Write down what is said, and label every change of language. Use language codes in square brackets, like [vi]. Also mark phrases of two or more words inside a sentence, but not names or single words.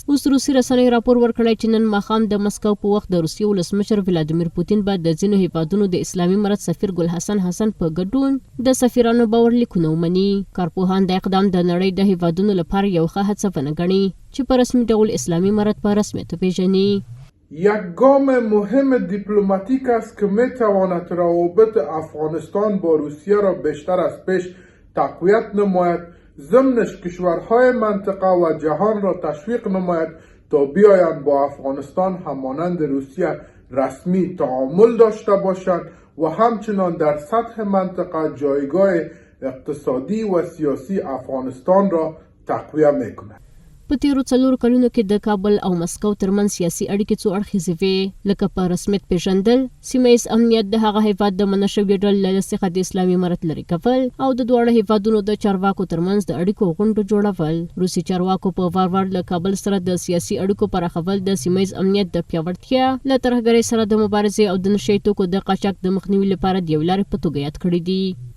[ps] اوس روسي رسنیو راپور ورکړی چې نن ماښام د مسکو په وخت د روسیې ولسمشر ولادیمیر پوتین به د ځینو هیوادونو د اسلامي امارت سفیر ګل حسن په ګډون د سفیرانو باورلیکونه ومني. کارپوهان د اقدام د نړۍ د هیوادونو لپاره یو ښه هڅه ونه ګڼي چې په رسمي ډول اسلامي امارت په رسمیت پیژني. [fa] یک گام مهم دیپلماتیک است که میتواند روابط افغانستان با روسیه را بیشتر از پیش تقویت نماید، ضمنش کشورهای منطقه و جهان را تشویق نماید تا بیایند با افغانستان همانند روسیه رسمی تعامل داشته باشند و همچنان در سطح منطقه جایگاه اقتصادی و سیاسی افغانستان را تقویه میکند. [ps] په تیرو 4 کلونو کې د کابل او مسکو ترمنځ سیاسي اړیکې څو اړخیزې وې، لکه په رسمیت پیژندل، سیمه ییز امنیت، د هغه هیواد د منع شویو ډلو له څخه د اسلامي امارت لرې کول او د دواړو هیوادونو د چارواکو ترمنځ د اړیکو غونډو جوړول. روسي چارواکو په وار له کابل سره د سیاسي اړیکو پراخول، د سیمه ییز امنیت د پیاوړتیا، له ترهګرۍ سره د مبارزې او د نشه یي توکو د قاچاق د مخنیوي لپاره د یو لارې په توګه یاد کړي دي.